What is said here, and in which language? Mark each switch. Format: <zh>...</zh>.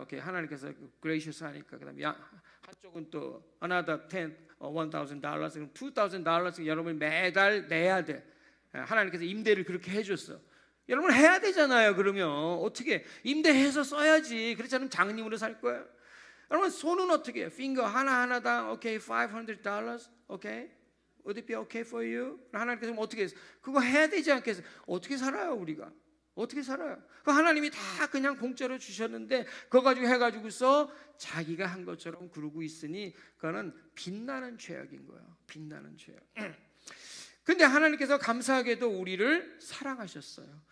<ko>오케이, 하나님께서 gracious 하니까 그다음에 한쪽은 또</ko> <en>another $1,000,</en> <ko>그럼 $2,000 여러분 매달 내야 돼. 하나님께서 임대를 그렇게 해줬어. 여러분 해야 되잖아요. 그러면 어떻게 임대해서 써야지. 그렇지 않으면 장님으로 살 거예요. 여러분 손은 어떻게 해요? finger 하나당 오케이 $500.</ko> <en>오케이, would it be okay for you?</en> <ko>하나님께서 어떻게 해서 그거 해야 되지 않겠어요? 어떻게 살아요 우리가? 어떻게 살아요? 그 하나님이 다 그냥 공짜로 주셨는데 그거 가지고 해가지고서 자기가 한 것처럼 그러고 있으니 그거는 빛나는 죄악인 거예요. 빛나는 죄악. 근데 하나님께서 감사하게도 우리를 사랑하셨어요.</ko>